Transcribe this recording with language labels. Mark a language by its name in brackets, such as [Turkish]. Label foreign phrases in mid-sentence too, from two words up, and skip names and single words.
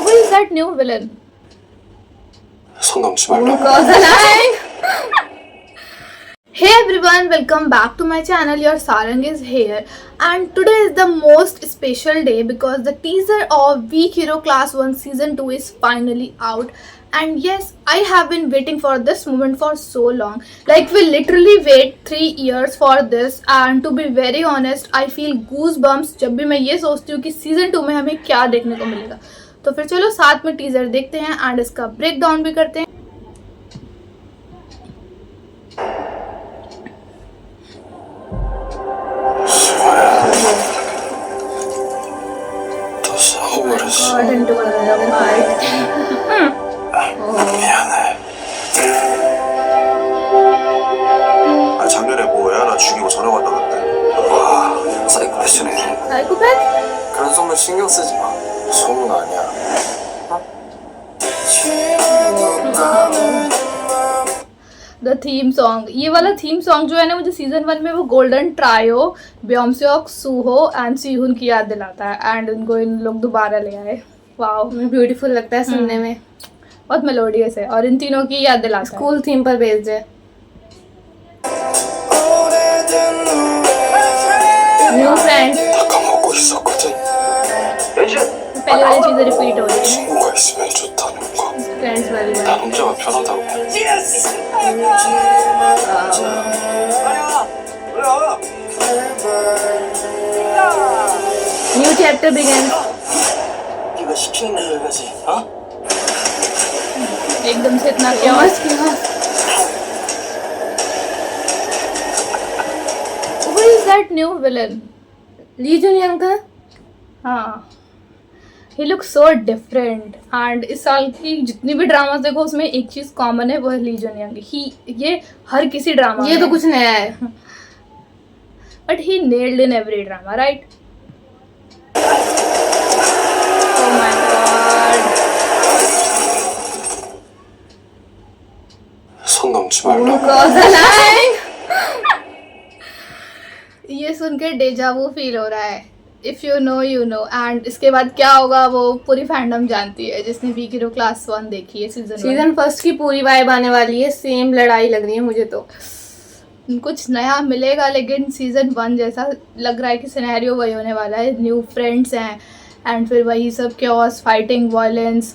[English] that new villain? [Korean] 손 넘지 말라. [English] Because alive. Hey everyone, welcome back to my channel. Your Sarang is here, and today is the most special day because the teaser of Weak Hero Class 1 Season 2 is finally out. And yes, I have been waiting for this moment for so long. Like we literally wait 3 years for this, and to be very honest, I feel goosebumps [Hindi] जब भी मैं ये सोचती हूँ कि सीजन 2 में हमें क्या देखने को मिलेगा. तो फिर चलो साथ में टीजर देखते हैं एंड इसका [English] break down [Hindi] भी करते हैं. [Korean] 또 싸워버렸어. 미안해. 아, 작년에 뭐 애 하나 죽이고 전화 왔다 갔대. 와, 사이코패스네. [English] Psychopath? [Korean] 그런 소문 신경 쓰지 마. 소문 아니야. [English] The theme song, [Hindi] ये वाला [English] theme song [Hindi] जो है ना, मुझे सीजन 1 में वो [English] golden trio [Hindi] बेयोंसे और सूहो एंड सीहुन की याद दिलाता है. एंड उनको इन लोग दोबारा ले आए. वाओ, ब्यूटीफुल लगता है सुनने में, बहुत मेलोडियस है और इन तीनों की याद दिलाता है. [English] school theme [Hindi] पर बेस्ड है. [English] new friends, [Korean] 다 까먹고 있었거든. [Hindi] पहले वाली चीजें रिपीट हो रही है. [Korean] 친구가 있으면 좋다는 거. [Hindi] फ्रेंड्स वाली [Korean] 난 [Hindi] बात. [Korean] 혼자가 편하다고. [English] New chapter begins. [Korean] 네가 시키는 대로 해야지. 어? [Hindi] एकदम से इतना क्या मस्त किया. [English] Who is that new villain? [Hindi] ली जुनियन का. हाँ, [English] he looks so different. [Hindi] and इस साल की जितनी भी ड्रामा देखो उसमें एक चीज कॉमन है, वो है ली जुनियन की. ये हर किसी ड्रामा ये तो कुछ नया है. [English] But he nailed in every drama, right? Oh my God. [Korean] 손 넘지 말라. [English] Because alive. [Hindi] ये सुन के [English] déjà vu feel [Hindi] हो रहा है. [English] If you know you know. [Hindi] एंड इसके बाद क्या होगा वो पूरी फैंडम जानती है जिसने वीक हीरो क्लास 1 देखी है. [English] season first [Hindi] की पूरी वाइब आने वाली है. सेम लड़ाई लग रही है मुझे तो. कुछ नया मिलेगा, लेकिन सीजन 1 जैसा लग रहा है कि सिनेरियो वही होने वाला है. [English] new friends [Hindi] हैं एंड फिर वही सब [English] chaos, fighting, violence.